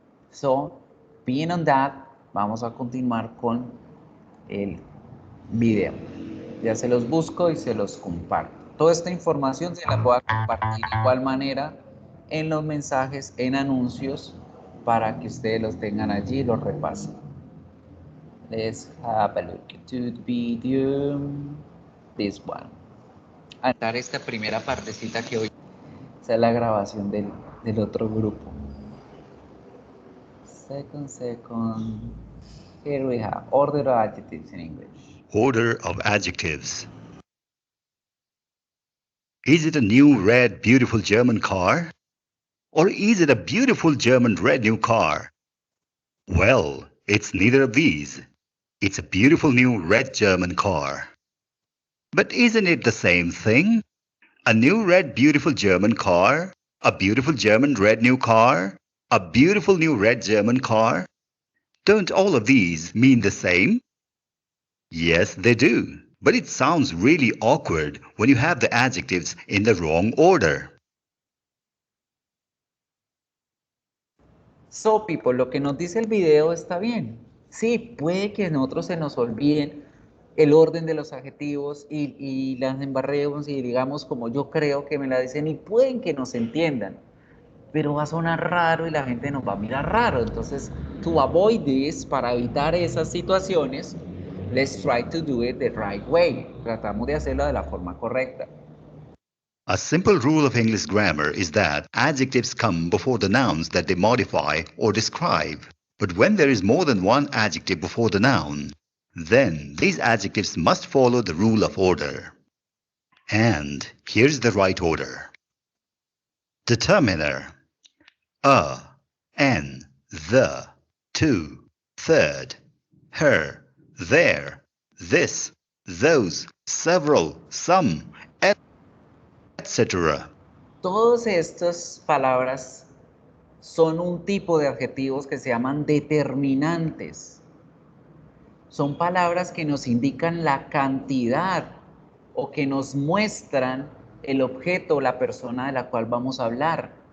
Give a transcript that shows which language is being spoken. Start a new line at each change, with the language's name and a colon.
English: So, being on that,
Spanish: vamos a continuar con el video. Ya se los busco y se los comparto. Toda esta información se la voy a compartir de igual manera en los mensajes, en anuncios, para que ustedes los tengan allí y los repasen.
English: Let's have a look to the video. This one.
Spanish: A dar esta primera partecita que hoy es la grabación del otro grupo.
English: Second. Here we have order of adjectives in English. Order of adjectives. Is it a new red beautiful German car? Or is it a beautiful German red new car? Well, it's neither of these. It's a beautiful new red German car. But isn't it the same thing? A new red beautiful German car? A beautiful German red new car? A beautiful new red German car? Don't all of these mean the same? Yes, they do. But it sounds really awkward when you have the adjectives in the wrong order. So, people,
Spanish: lo que nos dice el video está bien. Sí, puede que a nosotros se nos olviden el orden de los adjetivos y las embarremos y digamos como yo creo que me la dicen y pueden que nos entiendan, pero va a sonar raro y la gente nos va a mirar raro.
English: Entonces, to avoid this,
Spanish: para evitar esas situaciones,
English: let's try to do it the right way.
Spanish: Tratamos de hacerlo de la forma correcta.
English: A simple rule of English grammar is that adjectives come before the nouns that they modify or describe. But when there is more than one adjective before the noun, then these adjectives must follow the rule of order. And here's the right order. Determiner: a, an, the, to, third, her, their, this, those, several, some, etc.
Spanish: Todas estas palabras son un tipo de adjetivos que se llaman determinantes. Son palabras que nos indican la cantidad o que nos muestran el objeto o la persona de la cual vamos a hablar.